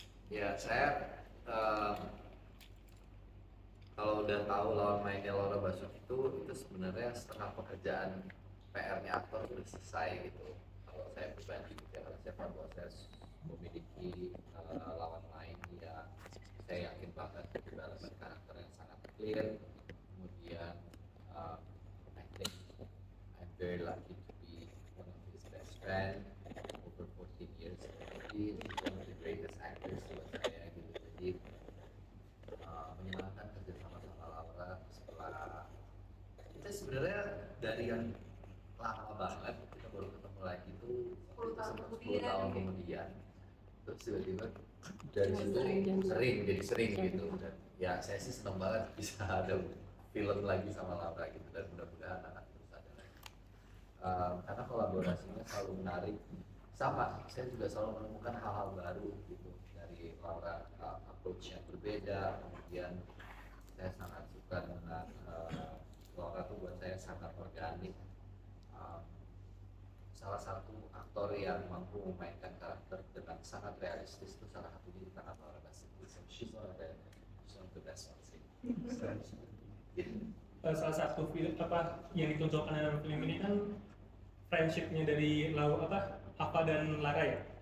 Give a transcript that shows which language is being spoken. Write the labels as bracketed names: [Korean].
[Indonesian] Ya, saya kalau udah tahu lawan mainnya Laura Basuki itu sebenarnya setengah pekerjaan PR-nya aktor sudah selesai gitu. Kalau saya pribadi gitu ya, karena saya tahu bahwa saya memiliki lawan main yang saya yakin banget development karakter yang sangat clear. Kemudian [English] I think I'm very lucky to be one of his best friend over 14 years. [Indonesian] Jadi [English] he's one of the greatest actors [Indonesian] buat saya gitu. Jadi menyenangkan kerja sama Laura setelah kita sebenarnya dari yang lama banget kita baru ketemu lagi tuh 10 tahun kemudian, terus tiba-tiba dari situ sering gitu. Dan ya saya sih senang banget bisa ada film lagi sama Laura gitu, dan mudah-mudahan akan terus ada lagi karena kolaborasinya selalu menarik. Sama, saya juga selalu menemukan hal-hal baru gitu dari Laura, approach yang berbeda. Kemudian saya sangat suka dengan Laura tuh buat saya sangat organik. Salah satu aktor yang mampu memainkan karakter dengan sangat realistis itu salah satunya di tangan Laura Basuki. [English] She's one of the best ones. [Indonesian] Salah satu film apa yang ditonjolkan dalam film ini kan friendshipnya dari Ava dan Lara ya.